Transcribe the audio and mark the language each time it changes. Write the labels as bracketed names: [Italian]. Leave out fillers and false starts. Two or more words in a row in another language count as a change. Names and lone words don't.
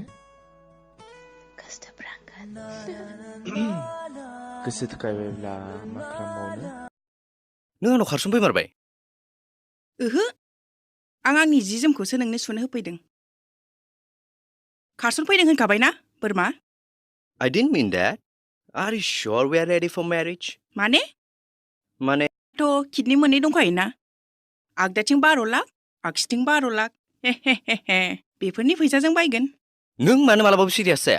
[Bodo] खस्थ'फ्रांगोन गोसो थोखायबायब्ला मा खालामबावनो नों आंनाव खारसन फैमारबाय ओहो आं आंनि जि जोमखौसो नोंनो सुनो होफैदों खारसन फैदों होनखाबायना बोरमा [English] I didn't mean that. Are you sure we are ready for marriage? [Bodo] माने थ' किडनि मोननै दंखायोना आगदाथिं 12 लाख आगसिथिं 12 लाख हे बेफोरनि फैसाजों बायगोन नों मानो मालाबाबो सिरियास जाया